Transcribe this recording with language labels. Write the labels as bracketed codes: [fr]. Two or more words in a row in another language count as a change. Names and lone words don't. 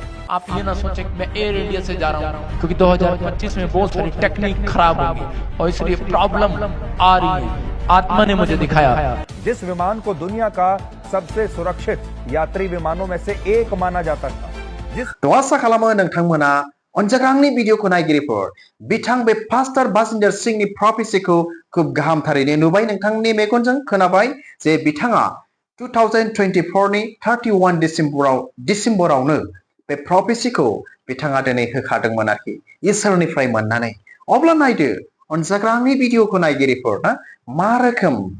[hi] आप ये ना सोचें कि मैं एयर इंडिया से जा रहा हूँ क्योंकि 2025 में बहुत सारी टेक्निक खराब होगी और इसलिए प्रॉब्लम आ रही है आत्मा ने मुझे दिखाया जिस विमान को दुनिया का सबसे सुरक्षित यात्री विमानों में से एक माना जाता था जिस [brx] तो आसा खालामो नोंथांमोना अनजाग्रा आंनि भिडिअखौ नायगिरिफोर बिथां बे पास्टर बाजिन्दर सिंहनि प्रफेसिखौ खूब गाहामथारैनो नुबाय नोंथांनि मेगनजों खोनाबाय जे बिथाङा 2024 नि 31 डिसेम्बरावनो बे प्रफेसिखौ बिथाङा दिनै होखादोंमोन आरोखि इसोरनिफ्राय मोननानै अब्ला नायदो अनजाग्रा आंनि भिडिअखौ नायगिरिफोर ना मा रोखोम